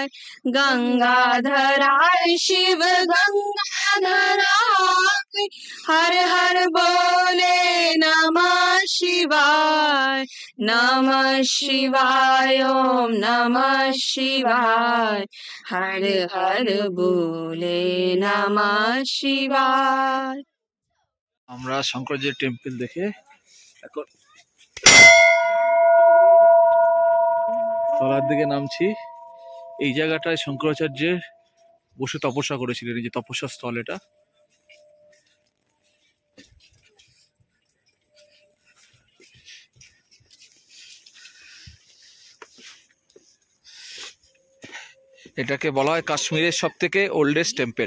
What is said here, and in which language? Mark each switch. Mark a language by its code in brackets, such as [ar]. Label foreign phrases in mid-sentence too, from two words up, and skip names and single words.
[hi] गंगाधराय शिव गंगाधराय, हर हर बोले नमः शिवाय। नमः शिवाय, ओम नमः शिवाय, हर हर बोले नमः शिवाय। [bn] আমরা শঙ্করাচার্য টেম্পল দেখে এখন তলার দিকে নামছি। এই জায়গাটায় শঙ্করাচার্যের বসে তপস্যা করেছিলেন, এই যে তপস্যা স্থল এটা। এটাকে বলা হয় কাশ্মীরের সব থেকে [en] oldest temple.